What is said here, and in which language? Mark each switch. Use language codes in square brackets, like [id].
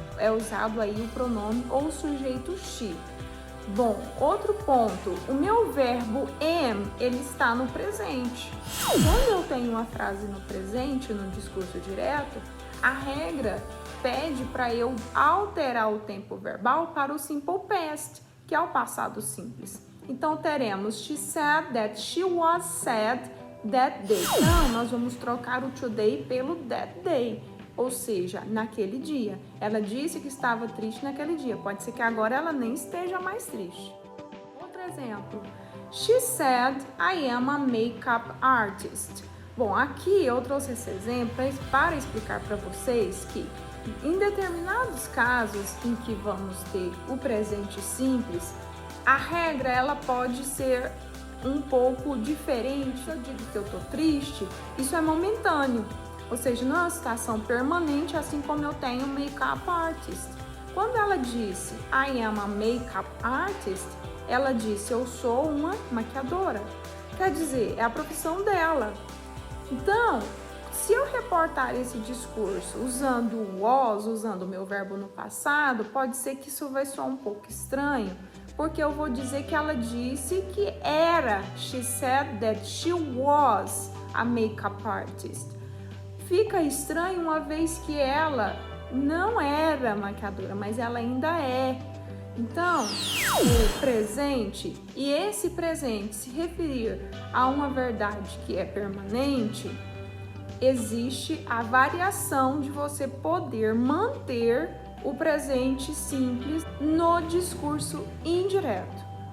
[pt] É usado aí o pronome ou o sujeito she. Bom, outro ponto, o meu verbo am, ele está no presente. Quando eu tenho uma frase no presente, no discurso direto, a regra pede para eu alterar o tempo verbal para o simple past, que é o passado simples. Então, teremos [en] she said that she was sad that day. [pt] Então, nós vamos trocar o today pelo that day. Ou seja, naquele dia. Ela disse que estava triste naquele dia. Pode ser que agora ela nem esteja mais triste. Outro exemplo. [en] She said, I am a makeup artist. [pt] Bom, aqui eu trouxe esse exemplo para explicar para vocês que em determinados casos em que vamos ter o presente simples, a regra ela pode ser um pouco diferente. Se eu digo que eu estou triste, isso é momentâneo. Ou seja, não é uma situação permanente, assim como eu tenho make-up artist. Quando ela disse [en] I am a make-up artist, [pt] ela disse eu sou uma maquiadora. Quer dizer, é a profissão dela. Então, se eu reportar esse discurso usando o was, usando o meu verbo no passado, pode ser que isso vai soar um pouco estranho, porque eu vou dizer que ela disse que era. [en] She said that she was a make-up artist. [pt] Fica estranho uma vez que ela não era maquiadora, mas ela ainda é. Então, o presente, e esse presente se referir a uma verdade que é permanente, existe a variação de você poder manter o presente simples no discurso indireto.